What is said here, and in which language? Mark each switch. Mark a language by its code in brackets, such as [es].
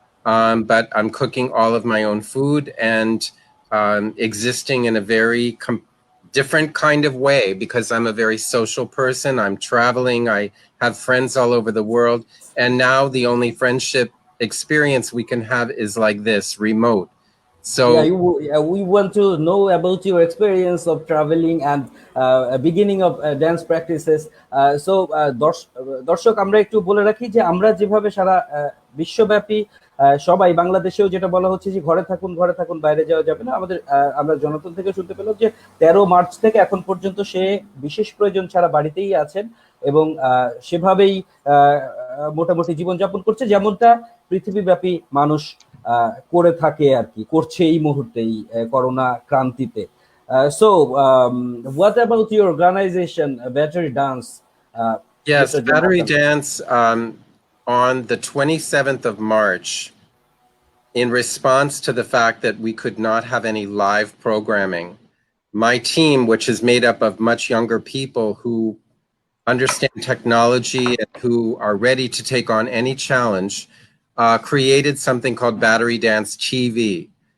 [en] But I'm cooking all of my own food and existing in a very different kind of way, because I'm a very social person. I'm traveling. I have friends all over the world. And now the only friendship experience we can have is like this, remote. So we want to know about your experience of traveling and beginning of dance practices. [bn] So দর্শক আমরা একটু বলে রাখি যে আমরা যেভাবে সারা বিশ্বব্যাপী সবাই, বাংলাদেশেও যেটা বলা হচ্ছে যে ঘরে থাকুন বাইরে যাওয়া যাবে না, আমরা জনতন থেকে শুনতে পেলাম যে 13 মার্চ থেকে এখন পর্যন্ত সে বিশেষ প্রয়োজন ছাড়া বাড়িতেই আছেন এবং সেভাবেই মোটামুটি জীবনযাপন করছে, যেমনটা পৃথিবীব্যাপী মানুষ করে থাকে আর কি, করছে এই মুহূর্তেই corona ক্রান্তিতে। [en] So what about your organization, Battery Dance? Yes, Battery Dance on the 27th of March, in response to the fact that we could not have any live programming, my team, which is made up of much younger people who understand technology and who are ready to take on any challenge, created something called Battery Dance TV.